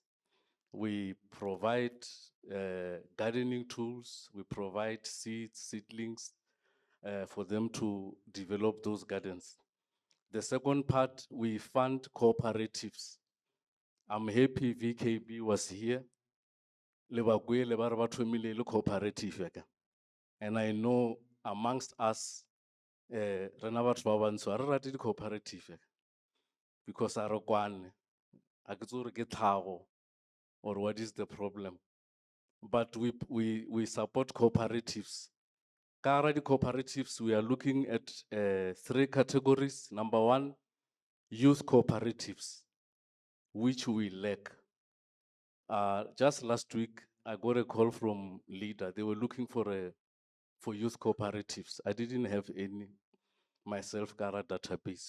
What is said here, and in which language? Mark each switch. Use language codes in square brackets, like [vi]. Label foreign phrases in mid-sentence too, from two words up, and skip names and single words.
[en] We provide gardening tools, we provide seeds, seedlings for them to develop those gardens. The second part, we fund cooperatives. I'm happy VKB was here. Cooperative. And I know amongst us, [tn] rena batho ba bantsho, ha re rate di-cooperative because a re kwane, ha ke itse hore ke tlhago, [en] or what is the problem. But we support cooperatives. [st] Ka hara di-cooperatives, [en] we are looking at 3 categories. Number 1, youth cooperatives, which we lack. Just last week, I got a call from Leader. They were looking for youth cooperatives. I didn't have any myself, Kara database.